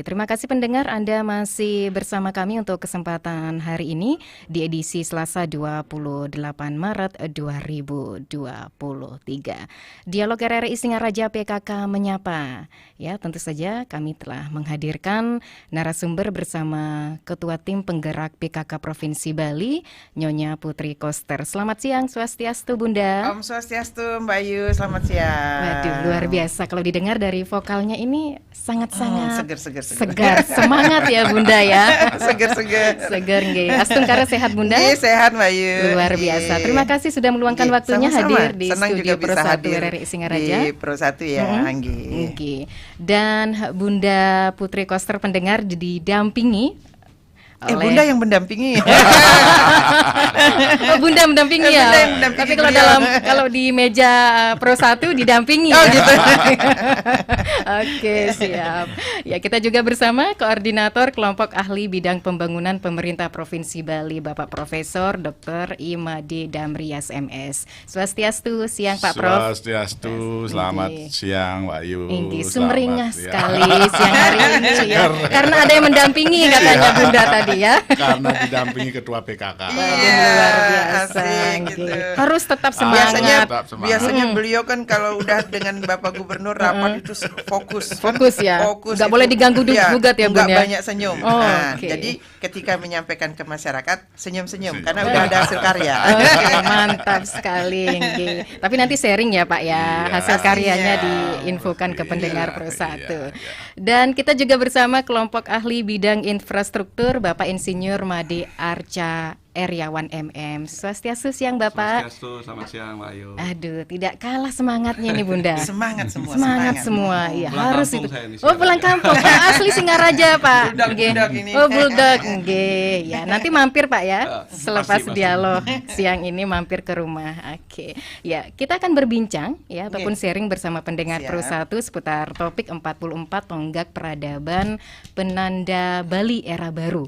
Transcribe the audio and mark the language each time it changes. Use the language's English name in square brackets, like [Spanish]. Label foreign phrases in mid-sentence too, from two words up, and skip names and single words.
[Indonesian] Terima kasih pendengar, Anda masih bersama kami untuk kesempatan hari ini di edisi Selasa 28 Maret 2023. Dialog RRI Singaraja PKK menyapa. Ya, tentu saja kami telah menghadirkan narasumber bersama Ketua Tim Penggerak PKK Provinsi Bali, Nyonya Putri Koster. Selamat siang, Swastiastu Bunda. [Balinese] Om Swastiastu [Indonesian] Mbak Ayu, selamat siang. Waduh, luar biasa. Kalau didengar dari vokalnya ini sangat-sangat segar. Semangat ya Bunda ya. Seger. Seger nggih. Astungkara sehat Bunda? Nggih, sehat Mbak Ayu. Luar biasa. Terima kasih sudah meluangkan waktunya hadir di Senang studio juga bisa Pro1 hadir RRI Singaraja. Di Pro1 ya, nggih. Nggih. Dan Bunda Putri Koster pendengar didampingi oleh Bunda yang mendampingi. Bunda mendampingi ya. Bunda yang mendampingi Tapi kalau beliau. kalau di meja Pro1 didampingi. Oh ya. gitu. Oke, siap. Ya, kita juga bersama Koordinator Kelompok Ahli Bidang Pembangunan Pemerintah Provinsi Bali, Bapak Profesor Dr. Imade Damrias MS. Swastiastu, siang Pak Prof. Swastiastu, selamat siang Mbak Ayu. Sumringah sekali siang hari ini ya. Karena ada yang mendampingi katanya Bunda tadi ya. Karena didampingi Ketua PKK. Luar biasa. asik gitu. Harus tetap semangat. Biasanya beliau kan kalau udah dengan Bapak Gubernur rapat itu fokus ya. Nggak itu. boleh diganggu gugat ya Bun Nggak ya. banyak senyum. Oke. Jadi ketika menyampaikan ke masyarakat senyum-senyum karena udah ada hasil karya. Oke, mantap sekali. Nggih. Tapi nanti sharing ya Pak ya, hasil karyanya diinfokan ke pendengar Pro1. Dan kita juga bersama kelompok ahli bidang infrastruktur Bapak Insinyur Made Arca Eriawan MM. Swastiastu siang Bapak. Swastiastu, selamat siang Mbak Ayu. Aduh, tidak kalah semangatnya nih Bunda. Semangat semua. Iya, Pulang harus kampung itu. saya nih, Pulang kampung. Asli Singaraja, Pak. Budak ini. Budak. Nggih. Ya, nanti mampir Pak ya. Selepas pasti. dialog siang ini mampir ke rumah. Oke. Ya, kita akan berbincang ya ataupun sharing bersama pendengar Pro1 seputar topik 44 tonggak peradaban penanda Bali era baru.